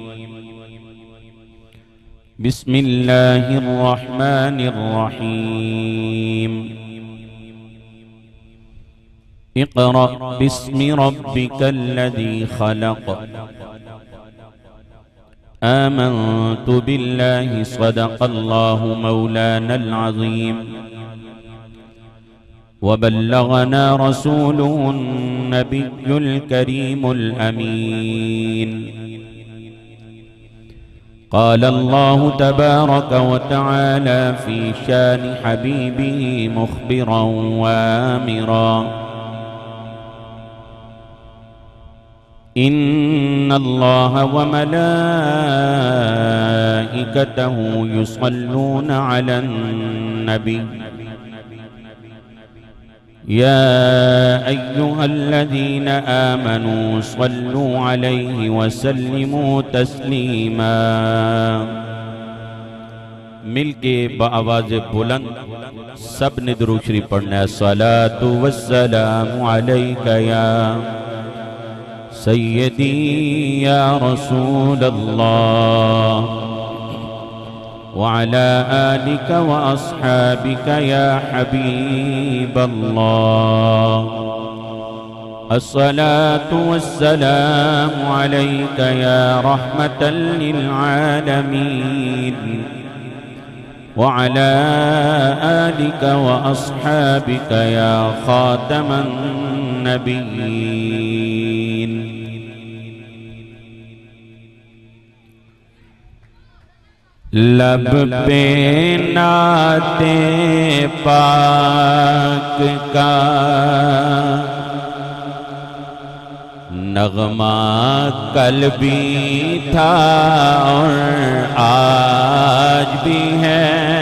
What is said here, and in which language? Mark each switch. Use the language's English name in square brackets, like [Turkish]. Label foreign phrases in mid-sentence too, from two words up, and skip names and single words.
[Arabic] بسم الله الرحمن الرحيم. اقرأ باسم ربك الذي خلق. آمنت بالله صدق الله مولانا العظيم. وبلغنا رسوله النبي الكريم الأمين. قال الله تبارك وتعالى في شأن حبيبه مخبرا وآمرا. إن الله وملائكته يصلون على النبي. يا أيها الذين آمنوا صلوا عليه وسلموا تسليما. [Urdu] مل کے باآواز بلند سب نے درود شریف پڑھنا ہے. [Arabic] الصلاة والسلام عليك يا سيدي يا رسول الله وعلى آلك وأصحابك يا حبيب الله. الصلاة والسلام عليك يا رحمة للعالمين وعلى آلك وأصحابك يا خاتم النبيين. [Urdu] لب پہ نعت پاک کا نغمہ کل بھی تھا اور آج بھی ہے.